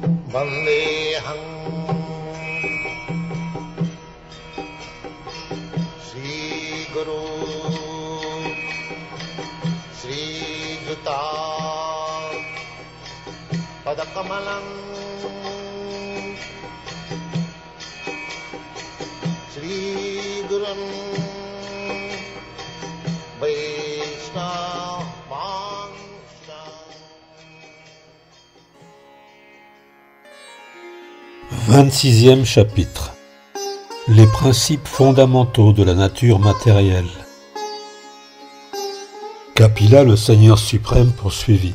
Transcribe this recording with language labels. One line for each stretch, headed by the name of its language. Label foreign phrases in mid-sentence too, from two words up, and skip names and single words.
Sanskrit: वन्देऽहं श्री गुरु श्री युत पदकमलं श्री गुरुं वैष्णव
French: 26e chapitre. Les principes fondamentaux de la nature matérielle. Kapila, le Seigneur suprême, poursuivit.